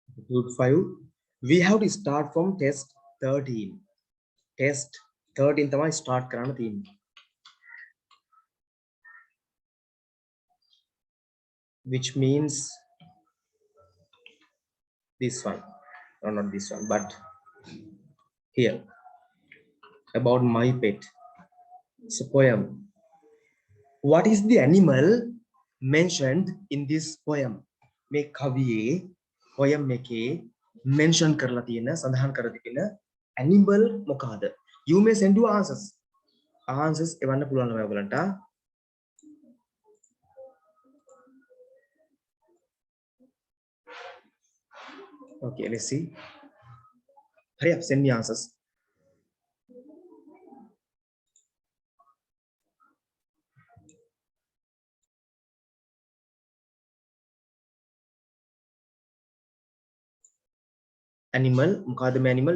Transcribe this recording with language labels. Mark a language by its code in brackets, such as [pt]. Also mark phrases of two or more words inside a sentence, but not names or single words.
[en] Group 5. We have to start from test 13. [si] Test 13 තමයි start කරන්න තියෙන්නේ. [en] Which means this one. No, not this one, but here. About my pet. It's a poem. What is the animal mentioned in this poem? [si] මේ කවියේ poem එකේ mention කරලා තියෙන සඳහන් කරලා තියෙන animal මොකක්ද? You may send you answers. Answers එවන්න පුළුවන් නම ඔයගලන්ට. [en] Okay, let's see. Hurry up, send me answers. Animal, mukadam animal.